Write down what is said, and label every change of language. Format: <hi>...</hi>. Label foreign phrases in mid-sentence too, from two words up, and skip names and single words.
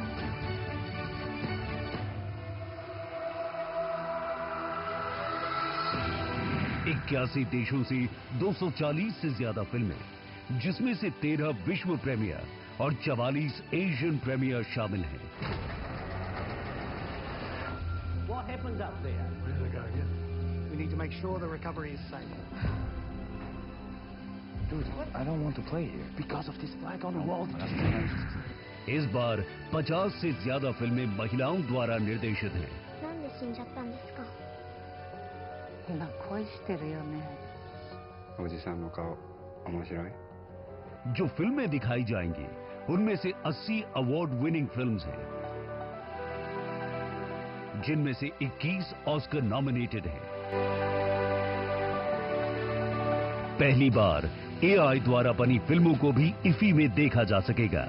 <hi>इक्यासी देशों से 240 से ज्यादा फिल्में, जिसमें से 13 विश्व प्रीमियर और 44</hi> <en>Asian premiere</en> <hi>शामिल हैं।</hi> <en>What happened up there? Where did it go again? We need to make sure the recovery is safe. Dude, I don't want to play here because of this flag on the wall.</en> <hi>इस बार 50 से ज्यादा फिल्में महिलाओं द्वारा निर्देशित हैं।</hi> <ja>なんで死んじゃったんですか？今恋してるよね。おじさんの顔面白い？</ja> <hi>जो फिल्में दिखाई जाएंगी उनमें से 80</hi> <en>award winning films</en> <hi>हैं, जिनमें से 21</hi> <en>Oscar nominated</en> <hi>हैं। पहली बार एआई द्वारा बनी फिल्मों को भी इफी में देखा जा सकेगा।</hi>